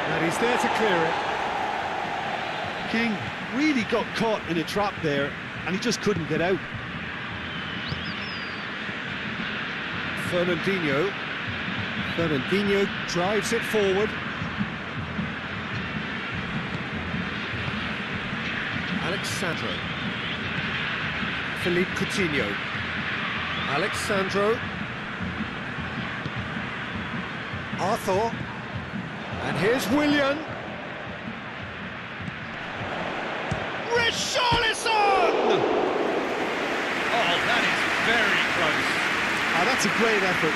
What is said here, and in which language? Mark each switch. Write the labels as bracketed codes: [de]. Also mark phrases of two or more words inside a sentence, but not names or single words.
[en] He's there to clear it. King really got caught in a trap there, and he just couldn't get out. Fernandinho drives it forward. Alexandro. Philippe Coutinho. Alexandro. Arthur. And here's Willian. Richarlison! Oh, that is very close. That's a great effort.